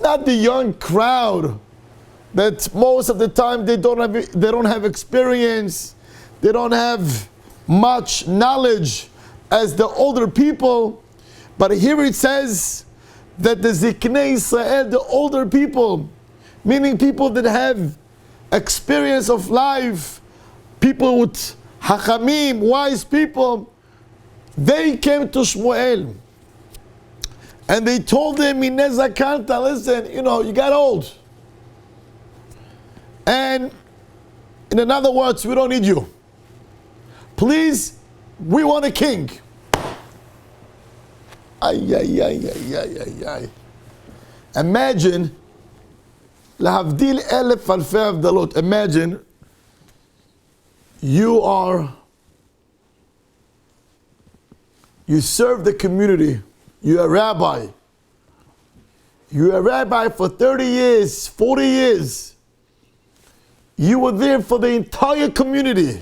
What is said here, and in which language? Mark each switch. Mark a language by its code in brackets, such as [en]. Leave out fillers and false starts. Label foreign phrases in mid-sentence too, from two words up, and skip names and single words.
[en] not the young crowd that most of the time they don't have experience, they don't have much knowledge as the older people, But here it says that the [he] זקני ישראל, [en] the older people, meaning people that have experience of life, people with Hachamim, wise people, they came to Shmuel. And they told him, [he] מינה זקנת, [en] listen, you got old. And in other words, we don't need you. Please, we want a king. Ay, ay, ay, ay, ay, ay, ay. Imagine, [he] להבדיל אלף אלפי הבדלות. [en] Imagine, you serve the community. You're a rabbi. You're a rabbi for 30 years, 40 years. You were there for the entire community.